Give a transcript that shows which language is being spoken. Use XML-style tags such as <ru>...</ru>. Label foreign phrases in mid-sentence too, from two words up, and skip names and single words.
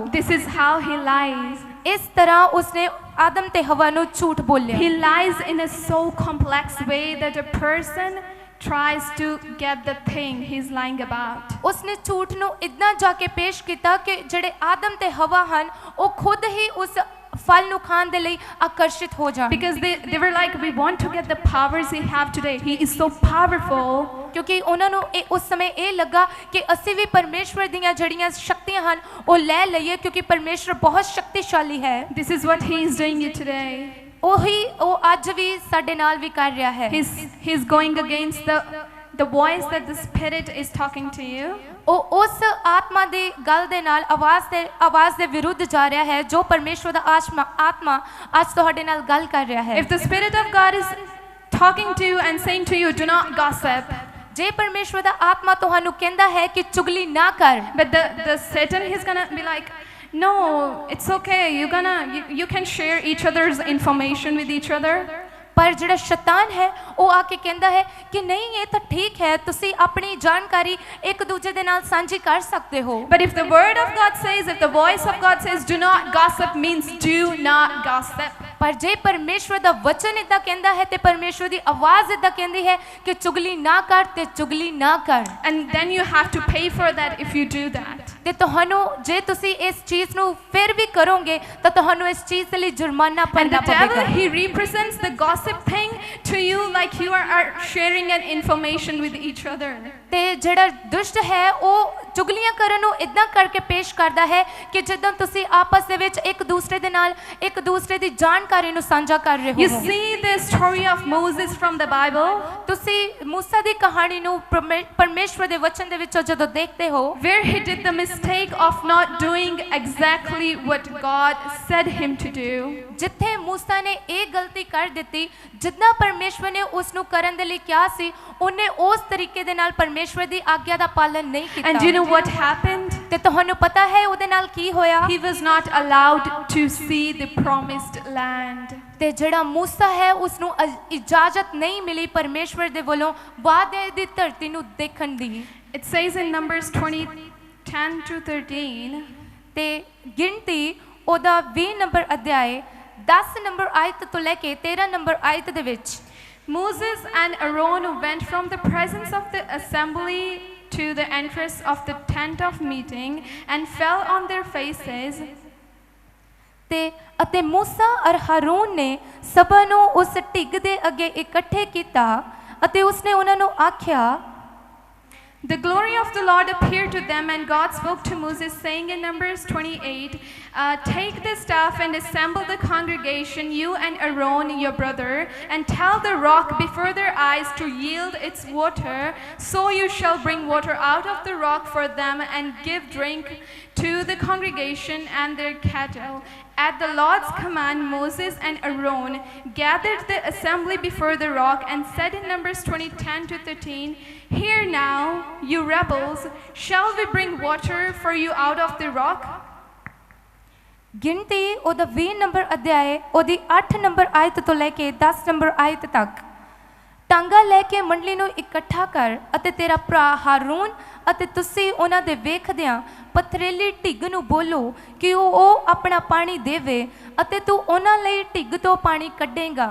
<en>This is how he lies.</en> <pa>ਇਸ ਤਰ੍ਹਾਂ ਉਸਨੇ ਆਦਮ ਤੇ ਹਵਾ ਨੂੰ ਝੂਠ ਬੋਲਿਆ।</pa> <en>He lies in a so complex way that a person tries to get the thing he's lying about.</en> <pa>ਉਸਨੇ ਝੂਠ ਨੂੰ ਇਦਾਂ ਜਾ ਕੇ ਪੇਸ਼ ਕੀਤਾ ਕਿ ਜਿਹੜੇ ਆਦਮ ਤੇ ਹਵਾ ਹਨ ਉਹ ਖੁਦ ਹੀ ਉਸ ਫਲ ਨੂੰ ਖਾਣ ਦੇ ਲਈ ਆਕਰਸ਼ਿਤ ਹੋ ਜਾਣ।</pa> <en>Because they were like, we want to get the powers he have today. He is so powerful.</en> <pa>ਕਿਉਂਕਿ ਉਹਨਾਂ ਨੂੰ ਉਸ ਸਮੇਂ ਇਹ ਲੱਗਾ ਕਿ ਅਸੀਂ ਵੀ ਪਰਮੇਸ਼ਵਰ ਦੀਆਂ ਜਿਹੜੀਆਂ ਸ਼ਕਤੀਆਂ ਹਨ ਉਹ ਲੈ ਲਈਏ, ਕਿਉਂਕਿ ਪਰਮੇਸ਼ਵਰ ਬਹੁਤ ਸ਼ਕਤੀਸ਼ਾਲੀ ਹੈ।</pa> <en>This is what he is doing today.</en> <pa>ਉਹ ਅੱਜ ਵੀ ਸਾਡੇ ਨਾਲ ਵੀ ਕਰ ਰਿਹਾ ਹੈ।</pa> <en>He's going against the voice that the Spirit is talking to you.</en> <pa>ਉਹ ਉਸ ਆਤਮਾ ਦੀ ਗੱਲ ਦੇ ਨਾਲ ਆਵਾਜ਼ ਦੇ ਵਿਰੁੱਧ ਜਾ ਰਿਹਾ ਹੈ ਜੋ ਪਰਮੇਸ਼ਵਰ ਦਾ ਆਤਮਾ ਅੱਜ ਤੁਹਾਡੇ ਨਾਲ ਗੱਲ ਕਰ ਰਿਹਾ ਹੈ।</pa> <en>If the Spirit of God is talking to you and saying to you, do not gossip.</en> <pa>ਜੇ ਪਰਮੇਸ਼ਵਰ ਦਾ ਆਤਮਾ ਤੁਹਾਨੂੰ ਕਹਿੰਦਾ ਹੈ ਕਿ ਚੁਗਲੀ ਨਾ ਕਰ,</pa> <en>But the Satan, he's gonna be like, no, it's okay. You can share each other's information with each other.</en> <pa>ਪਰ ਜਿਹੜਾ ਸ਼ੈਤਾਨ ਹੈ ਉਹ ਆ ਕੇ ਕਹਿੰਦਾ ਹੈ ਕਿ ਨਹੀਂ, ਇਹ ਤਾਂ ਠੀਕ ਹੈ, ਤੁਸੀਂ ਆਪਣੀ ਜਾਣਕਾਰੀ ਇੱਕ ਦੂਜੇ ਦੇ ਨਾਲ ਸਾਂਝੀ ਕਰ ਸਕਦੇ ਹੋ।</pa> <en>But if the word of God says, if the voice of God says, do not gossip, means do not gossip.</en> <pa>ਪਰ ਜੇ ਪਰਮੇਸ਼ਵਰ ਦਾ ਵਚਨ ਇਦਾਂ ਕਹਿੰਦਾ ਹੈ ਤੇ ਪਰਮੇਸ਼ਵਰ ਦੀ ਆਵਾਜ਼ ਇਦਾਂ ਕਹਿੰਦੀ ਹੈ ਕਿ ਚੁਗਲੀ ਨਾ ਕਰ ਤੇ ਚੁਗਲੀ ਨਾ ਕਰ।</pa> <en>And then you have to pay for that if you do that.</en> <pa>ਤੇ ਤੁਹਾਨੂੰ ਜੇ ਤੁਸੀਂ ਇਸ ਚੀਜ਼ ਨੂੰ ਫਿਰ ਵੀ ਕਰੋਗੇ ਤਾਂ ਤੁਹਾਨੂੰ ਇਸ ਚੀਜ਼ ਦੇ ਲਈ ਜੁਰਮਾਨਾ</pa> <en>And</en> <pa>ਭਰਨਾ</pa> <en>the devil,</en> <pa>ਪਵੇਗਾ।</pa> <en>he represents the gossip thing to you like you are sharing an information with each other.</en> <pa>ਤੇ ਜਿਹੜਾ ਦੁਸ਼ਟ ਹੈ ਉਹ ਚੁਗਲੀਆਂ ਕਰਨ ਨੂੰ ਇਦਾਂ ਕਰਕੇ ਪੇਸ਼ ਕਰਦਾ ਹੈ ਕਿ ਜਿੱਦਾਂ ਤੁਸੀਂ ਆਪਸ ਦੇ ਵਿੱਚ ਇੱਕ ਦੂਸਰੇ ਦੇ ਨਾਲ ਇੱਕ ਦੂਸਰੇ ਦੀ ਜਾਣਕਾਰੀ ਨੂੰ ਸਾਂਝਾ ਕਰ ਰਹੇ</pa> <en>You</en> <pa>ਹੋ।</pa> <en>see the story of Moses from the Bible,</en> <pa>ਤੁਸੀਂ ਮੂਸਾ ਦੀ ਕਹਾਣੀ ਨੂੰ ਪਰਮੇਸ਼ਵਰ ਦੇ ਵਚਨ ਦੇ ਵਿੱਚੋਂ ਜਦੋਂ ਦੇਖਦੇ ਹੋ,</pa> <en>where he did the mistake of not doing exactly what God said him to do.</en> <pa>ਜਿੱਥੇ ਮੂਸਾ ਨੇ ਇਹ ਗਲਤੀ ਕਰ ਦਿੱਤੀ ਜਿੱਦਾਂ ਪਰਮੇਸ਼ਵਰ ਨੇ ਉਸ ਨੂੰ ਕਰਨ ਦੇ ਲਈ ਕਿਹਾ ਸੀ, ਉਹਨੇ ਉਸ ਤਰੀਕੇ ਦੇ ਨਾਲ ਪਰਮੇਸ਼ਵਰ ਦੀ ਆਗਿਆ ਦਾ ਪਾਲਨ ਨਹੀਂ ਕੀਤਾ।</pa> <en>And do you know what happened?</en> <pa>ਤੇ ਤੁਹਾਨੂੰ ਪਤਾ ਹੈ ਉਹਦੇ ਨਾਲ ਕੀ ਹੋਇਆ?</pa> <en>He was not allowed to see the promised land.</en> <pa>ਤੇ ਜਿਹੜਾ ਮੂਸਾ ਹੈ ਉਸ ਨੂੰ ਇਜਾਜ਼ਤ ਨਹੀਂ ਮਿਲੀ ਪਰਮੇਸ਼ਵਰ ਦੇ ਵੱਲੋਂ ਵਾਅਦੇ ਦੀ ਧਰਤੀ ਨੂੰ ਦੇਖਣ ਦੀ।</pa> <en>It says in Numbers 20:10-13.</en> <pa>ਤੇ ਗਿਣਤੀ ਉਹਦਾ 20 ਨੰਬਰ ਅਧਿਆਇ 10 ਨੰਬਰ ਆਇਤ ਤੋਂ ਲੈ ਕੇ 13 ਨੰਬਰ ਆਇਤ ਦੇ ਵਿੱਚ</pa> <en>Moses and Aaron went from the presence of the assembly to the entrance of the tent of meeting and fell on their faces.</en> <pa>ਅਤੇ ਮੂਸਾ ਅਰ ਹਾਰੂਨ ਨੇ ਸਭਾ ਨੂੰ ਉਸ ਢਿੱਗ ਦੇ ਅੱਗੇ ਇਕੱਠੇ ਕੀਤਾ ਅਤੇ ਉਸਨੇ ਉਹਨਾਂ ਨੂੰ ਆਖਿਆ,</pa> <en>The glory of the Lord appeared to them, and God spoke to Moses, saying in Numbers 28, take the staff and assemble the congregation, you and Aaron your brother, and tell the rock before their eyes to yield its water. So you shall bring water out of the rock for them and give drink to the congregation and their cattle. At the Lord's command, Moses and Aaron gathered the assembly before the rock and said in Numbers 20:10-13, "Hear now, you rebels, shall we bring water for you out of the rock?"</en> <pa>ਗਿਣਤੀ ਉਹਦਾ 20 ਨੰਬਰ ਅਧਿਆਇ ਉਹਦੀ 8 ਨੰਬਰ ਆਇਤ ਤੋਂ ਲੈ ਕੇ 10 ਨੰਬਰ ਆਇਤ ਤੱਕ। ਟਾਂਗਾ ਲੈ ਕੇ ਮੰਡਲੀ ਨੂੰ ਇਕੱਠਾ ਕਰ ਅਤੇ ਤੇਰਾ ਭਰਾ ਹਾਰੂਨ ਅਤੇ ਤੁਸੀਂ ਉਹਨਾਂ ਦੇ ਵੇਖਦਿਆਂ ਪਥਰੀਲੀ ਢਿੱਗ ਨੂੰ ਬੋਲੋ ਕਿ ਉਹ ਆਪਣਾ ਪਾਣੀ ਦੇਵੇ ਅਤੇ ਤੂੰ ਉਹਨਾਂ ਲਈ ਢਿੱਗ ਤੋਂ ਪਾਣੀ ਕੱਢੇਗਾ।</pa>